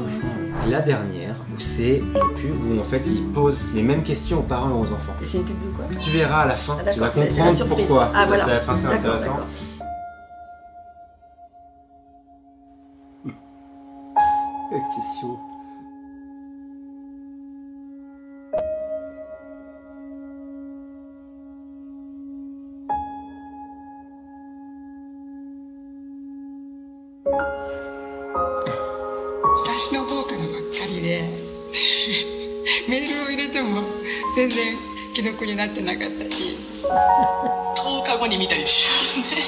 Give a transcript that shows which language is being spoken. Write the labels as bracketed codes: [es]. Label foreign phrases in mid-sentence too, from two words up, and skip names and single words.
[fr] La dernière, où c'est une pub où en fait ils posent les mêmes questions aux parents et aux enfants. Et c'est une pub de quoi? Tu verras à la fin, tu vas comprendre pourquoi. Ah, voilà. Ça va être assez intéressant. Question. [ja] 私の方からばっかりでメールを入れても全然既読になってなかったり10日後に見たりしますね